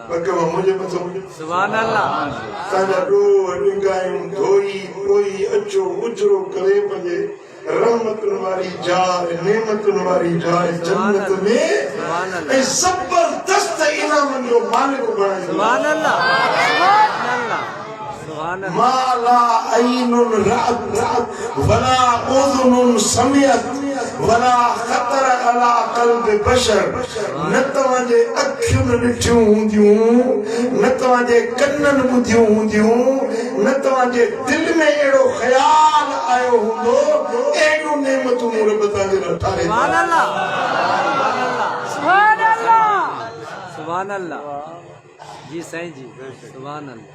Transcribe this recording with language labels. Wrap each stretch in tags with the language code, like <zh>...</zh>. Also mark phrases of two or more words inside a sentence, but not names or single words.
<sd>ॿ कम मुंहिंजे मथां</sd> <ar>سبحان الله</ar> <sd>तव्हांजा ॾोह ॾुंगायूं धोई पोई अचो उजरो करे पंहिंजे रहमतुनि वारी जाइ नेमतुनि वारी जाइ जन्नत में ऐं ज़बरदस्त इनामनि जो मालिक बणाईंदो</sd> <ar>سبحان الله سبحان الله سبحان الله ما لا عين رأت ولا أذن سمعت ولا خطر على قلب بشر</ar> <sd>نتواجه أخيون ڏٺيون هونديون نتواجه कननि ॿुधियूं हूंदियूं नतवाजे दिल में अहिड़ो ख़्याल आयो हूंदो अहिड़ियूं नेमतूं रब तव्हांजे लाइ ठाहे</sd> <ar>سبحان الله سبحان الله سبحان الله</ar> <sd>جي سائين جي</sd> <ar>سبحان الله</ar>